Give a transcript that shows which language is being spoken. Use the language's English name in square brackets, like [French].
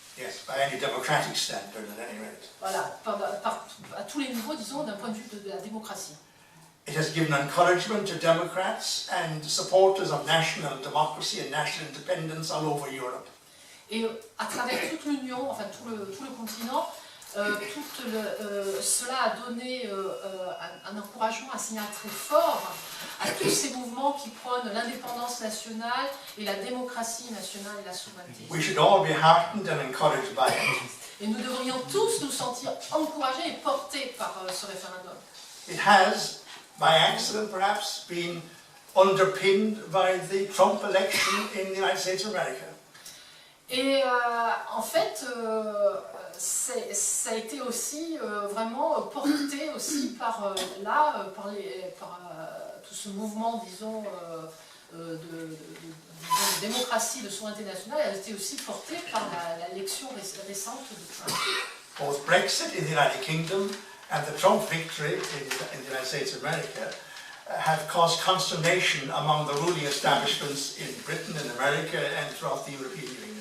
[English] Yes, by any democratic standard at any rate. [French] Voilà, à tous les niveaux, disons, d'un point de vue de la démocratie. [English] It has given encouragement to Democrats and supporters of national democracy and national independence all over Europe. [French] Et à travers toute l'Union, enfin tout le continent, cela a donné un encouragement, un signal très fort à tous ces mouvements qui prônent l'indépendance nationale et la démocratie nationale et la souveraineté. [English] We should all be heartened and encouraged by it. [French] Et nous devrions tous nous sentir encouragés et portés par ce référendum. [English] It has, by accident perhaps, been underpinned by the Trump election in the United States of America. [French] Et en fait, ça a été aussi vraiment porté aussi par tout ce mouvement, disons, de démocratie, de souveraineté nationale, a été aussi porté par l'élection récente de Trump. [English] Both Brexit in the United Kingdom and the Trump victory in the United States of America have caused consternation among the ruling establishments in Britain and America and throughout the European Union.